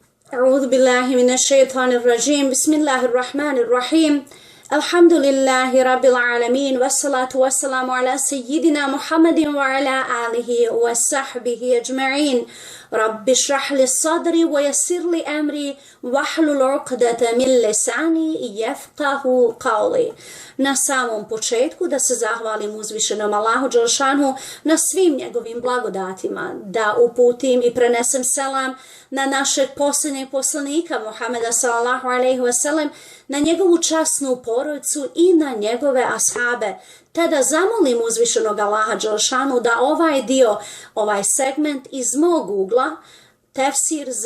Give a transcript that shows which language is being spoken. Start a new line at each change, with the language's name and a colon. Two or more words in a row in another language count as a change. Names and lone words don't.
Arabic: أعوذ بالله من الشيطان الرجيم بسم الله الرحمن الرحيم الحمد لله رب العالمين والصلاة والسلام على سيدنا محمد وعلى آله وصحبه أجمعين رب اشرح لي صدري ويسر لي أمري واحلل عقدة من لساني يفقهوا قولي.
Bosnian: Na samom početku da se zahvalim uzvišenom Allahu dželešanu na svim njegovim blagodatima, da uputim i prenesem selam na našeg posljednjeg poslanika Muhameda
Arabic: صلى الله عليه وسلم,
Bosnian: na njegovu časnu porodicu i na njegove ashabe, te da zamolim uzvišenog Allaha dželešanu da ovaj segment iz mog ugla, tefsir